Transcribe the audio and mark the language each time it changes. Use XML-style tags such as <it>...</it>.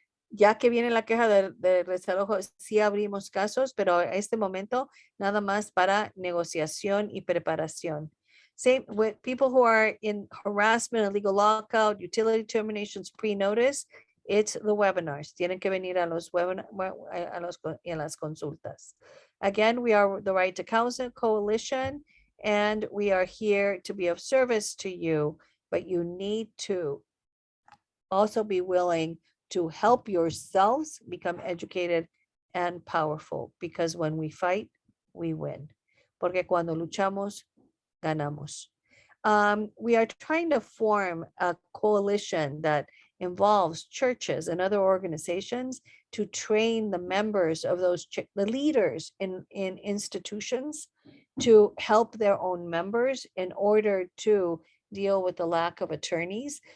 <es>Ya que viene la queja de desalojo, sí abrimos casos, pero a este momento nada más para negociación y preparación.</es> <en>Same with people who are in harassment, illegal lockout, utility terminations, pre-notice, it's the webinars.</en> <es>Tienen que venir a los webinars, a las consultas.</es> <en>Again, we are the Right to Counsel Coalition, and we are here to be of service to you, but you need to also be willing to help yourselves become educated and powerful, because when we fight, we win.</en> <es>Porque cuando luchamos, ganamos.</es> <en>We are trying to form a coalition that involves churches and other organizations to train the members of those, the leaders in institutions, to help their own members in order to deal with the lack of attorneys.</en>